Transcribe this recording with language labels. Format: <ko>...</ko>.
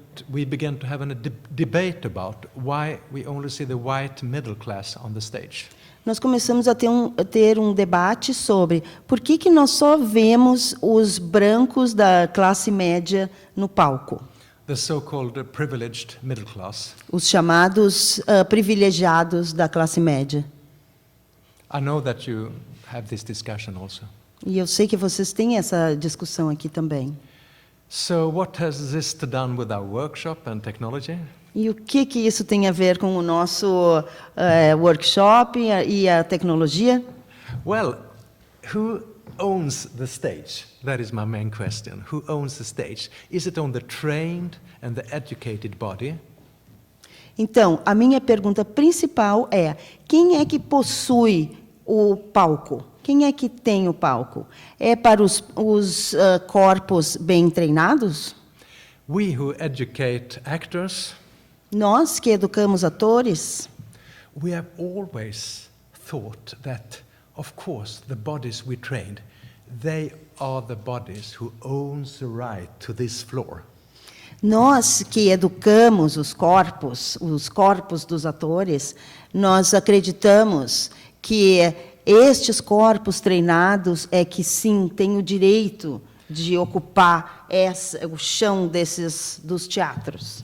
<en>we began to have a debate about why we only see the white middle class on the stage.</en> <pt>nós começamos a ter um debate sobre por que nós só vemos os brancos da classe média no palco,</pt> <en>The so-called privileged middle class.</en> <pt>os chamados privilegiados da classe média.</pt> <en>I know that you have this discussion also.</en> <pt>E eu sei que vocês têm essa discussão aqui também.</pt> <en>So what has this done with our workshop and technology?</en> <pt>E o que isso tem a ver com o nosso workshop e a tecnologia?</pt> <en>Well, who owns the stage? That is my main question. Who owns the stage? Is it on the trained and the educated body?</en> <pt>Então, a minha pergunta principal é: quem é que possui o palco? Quem é que tem o palco? É para os corpos bem treinados?</pt> <en>We who educate actors,</en> <pt>Nós que educamos atores,</pt> <en>we have always thought that, of course, the bodies we trained, they are the bodies who owns the right to this floor.</en> <pt>nós que educamos os corpos dos atores, nós acreditamos que estes corpos treinados é que sim têm o direito de ocupar o chão dos teatros.</pt>